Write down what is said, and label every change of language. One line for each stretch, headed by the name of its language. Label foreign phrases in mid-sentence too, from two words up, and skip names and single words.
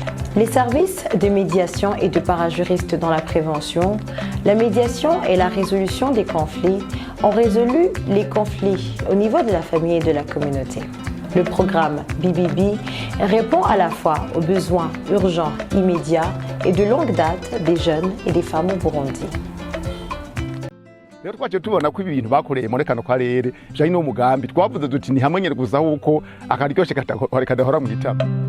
French: Les services de médiation et de parajuristes dans la prévention, la médiation et la résolution des conflits ont résolu les conflits au niveau de la famille et de la communauté. Le programme BBB répond à la fois aux besoins urgents, immédiats et de longue date des jeunes et des femmes au Burundi.
Rundi: rero twaje tubona ko ibintu bakoreye muri kano karere bijanye n'umugambi twavuze duti ni hamwe nyene gusa huko akaryoshe kadahora mu gitabo.